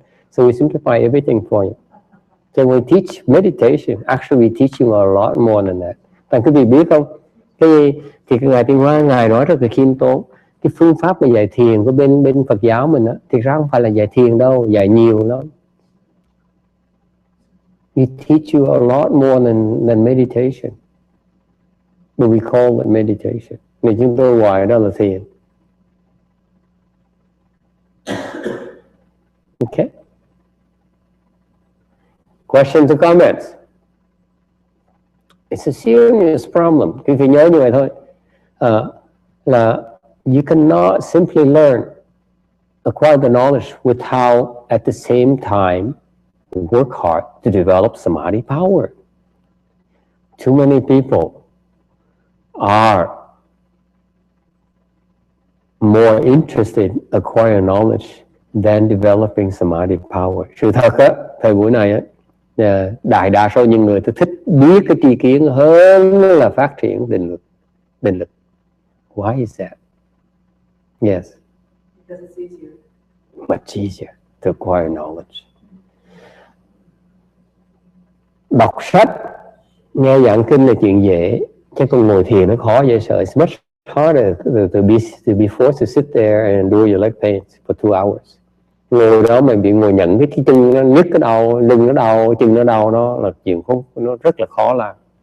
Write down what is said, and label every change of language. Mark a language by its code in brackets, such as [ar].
[en] So we simplify everything for you. So when we teach meditation, actually we teach you a lot more than that. [vi] Tại quý vị biết không? Thì Ngài Tiên Hoa Ngài nói rất là khiêm tốn. Cái phương pháp mà dạy thiền của bên Phật giáo mình thì ra không phải là dạy thiền đâu, dạy nhiều lắm. [en] We teach you a lot more than meditation. But we call it meditation. [vi] Nên chúng tôi gọi đó là thiền. [en] Okay. Questions or comments? It's a serious problem. [vi] Quý vị nhớ như vậy thôi. [en] Là you cannot simply learn, acquire the knowledge without at the same time work hard to develop samadhi power. Too many people are more interested in acquiring knowledge than developing samadhi power. [vi] Sự thật thời buổi này đại đa số những người thích biết cái tri kiến hơn là phát triển định lực. [en] Why is that? Yes. Because it's easier. Much easier to acquire knowledge. [vi] Đọc sách, nghe giảng kinh là chuyện dễ, chứ còn ngồi thiền nó khó dễ sợ. [en] It's much harder to be forced to sit there and do your leg pains for 2 hours. [vi] Ngồi đó mà bị ngồi nhận cái chân nó nhức cái đầu, lưng nó đau, chân nó đau, nó là chuyện nó rất là khó làm.